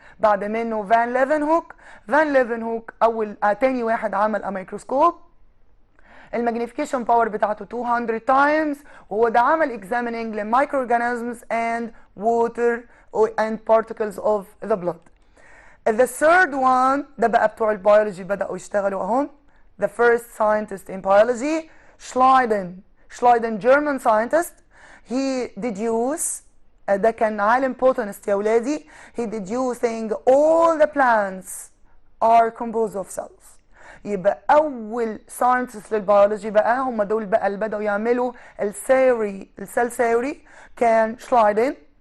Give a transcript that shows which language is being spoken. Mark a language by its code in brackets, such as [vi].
[ar] بعد منه فان ليفنهوك اول تاني واحد عمل ميكروسكوب، الماجنيفيكيشن باور بتاعته 200 times، وهو ده عمل examining للمايكرو organisms [en] and water and particles of the blood. The third one [ar] ده بقى بتوع البيولوجي بدأوا يشتغلوا اهم. [en] The first scientist in biology Schleiden German scientist. He deduced [ar] ده كان عالم botanist يا ولادي. [en] He deducing all the plants are composed of cells. [ar] يبقى أول scientist للبيولوجي بقى هم دول بقى اللي بدأوا يعملوا الثيوري السيل ثيوري كان Schleiden.